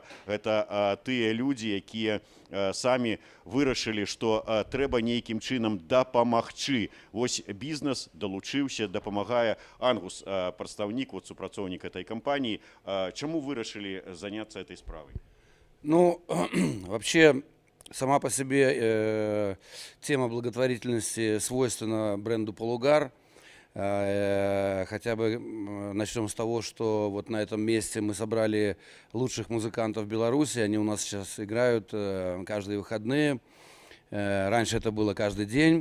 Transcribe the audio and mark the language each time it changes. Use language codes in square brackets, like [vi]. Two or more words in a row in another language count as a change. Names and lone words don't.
[be] Гэта тыя людзі, якія самі вырашылі, што трэба нейкім чынам дапамагчы. Вось бізнес далучыўся, дапамагае. Ангус, прадстаўнік, вот супрацоўнік этой кампаніі, чаму вырашылі заняцца этой справай? [ru] Ну, вообще, сама по себе тема благотворительности свойственна бренду Полугар. Хотя бы начнем с того, что вот на этом месте мы собрали лучших музыкантов Беларуси. Они у нас сейчас играют каждые выходные. Раньше это было каждый день.